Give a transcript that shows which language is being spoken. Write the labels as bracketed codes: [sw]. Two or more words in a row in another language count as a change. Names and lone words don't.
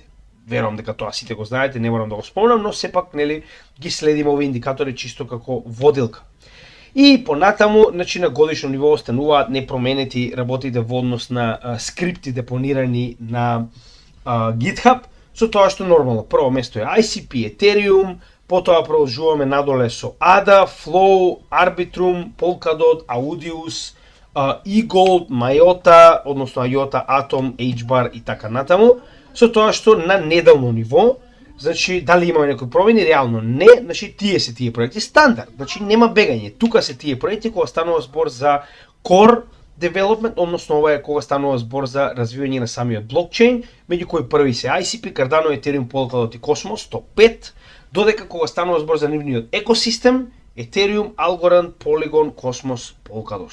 [mk] Верувам дека тоа сите го знаете, не морам да го спомнам, но сепак ги следиме овие индикатори чисто како водилка. И понатаму, значи на годишно ниво остануваат непроменети работите во однос на скрипти депонирани на GitHub, со тоа што нормално прво место е ICP, Ethereum, потоа продолжуваме надоле со ADA, Flow, Arbitrum, Polkadot, Audius, eGold, Myota, односно IOTA, Atom, HBAR и така натаму, со тоа што на неделно ниво, значи дали имаме некои промени, реално не, значи тие се тие проекти стандард, значи нема бегање. Тука се тие проекти кога станува збор за [en] core development, [mk] односно ова е кога станува збор за развивање на самиот блокчейн, меѓу кои први се ICP, Cardano, Ethereum, Polkadot и Cosmos, топ 5, додека кога станува збор за нивниот екосистем, Ethereum, Algorand, Polygon, Cosmos, Polkadot.